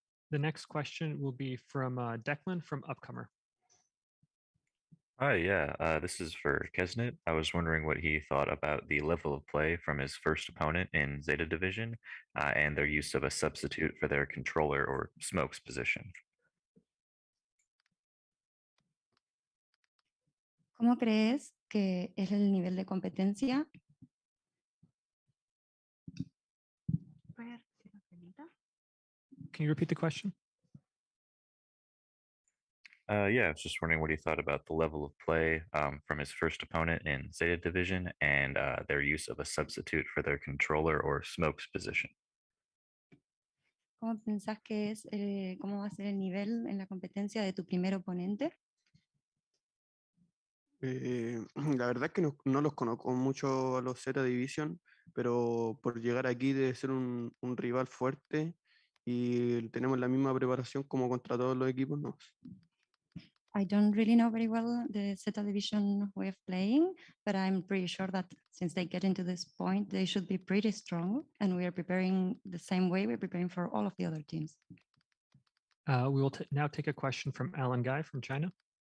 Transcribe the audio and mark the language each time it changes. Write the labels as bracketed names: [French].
[English] The next question will be from Declan from Upcomer. Hi, yeah, this is for Kesnet. I was wondering what he thought about the level of play from his first opponent in Zeta Division and their use of a substitute for their controller or smokes position. [Spanish] ¿Cómo crees que es el nivel de competencia? [English] Can you repeat the question? Yeah, I was just wondering what he thought about the level of play from his first opponent in Zeta Division and their use of a substitute for their controller or smokes position. [Spanish] ¿Cómo pensás que es, cómo va a ser el nivel en la competencia de tu primer oponente? La verdad es que no los conozco mucho a los Z Division, pero por llegar aquí debe ser un rival fuerte y tenemos la misma preparación como contra todos los equipos, ¿no? [English] I don't really know very well the Zeta Division way of playing, but I'm pretty sure that since they get into this point, they should be pretty strong, and we are preparing the same way we're preparing for all of the other teams. We will now take a question from Alan Guy from China.